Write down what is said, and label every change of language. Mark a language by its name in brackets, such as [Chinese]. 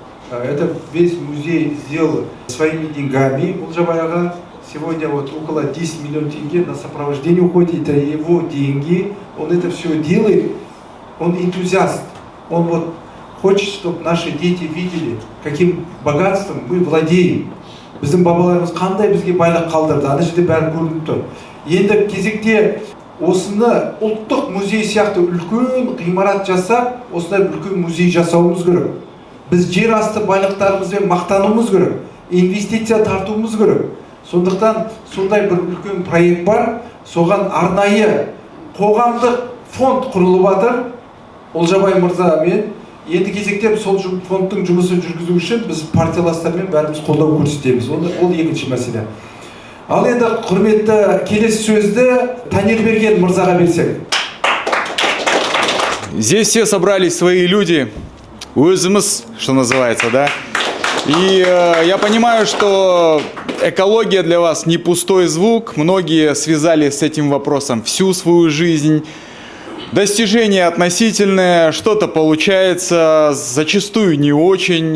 [Russian] Это весь музей сделал своими деньгами. Олжабай сегодня вот около 10 миллионов тенге на сопровождение уходит. Это его деньги. Он это все делает. Он энтузиаст. Он вот хочет, чтобы наши дети видели, каким богатством мы владеем. [Kazakh] Біздің бабаларымыз қандай бізге байлық қалдырды. Ана жерде бәрі көрініп тұр. Енді кезекте осыны ұлттық музей сияқты үлкен ғимарат жасап, осындай үлкен музей жасауымыз керек. Біз жер асты байлықтарымызбен мақтануымыз керек, инвестиция тартуымыз керек. Сондықтан сондай бір үлкен проект бар, соған арнайы қоғамдық фонд құрылып жатыр. Олжабай мырзамен енді кезекте сол фондтың жұмысын жүргізу үшін біз партияластармен бәріміз қолдау көрсетеміз. Ол екінші мәселе. Ал енді құрметті келесі сөзді Танирберген мырзаға берсек. [Russian] Здесь все собрались свои люди, [Kazakh] өзіміз, [Russian] что называется, да? И я понимаю, что экология для вас не пустой звук. Многие связали с этим вопросом всю свою жизнь. Достижения относительные, что-то получается, зачастую не очень.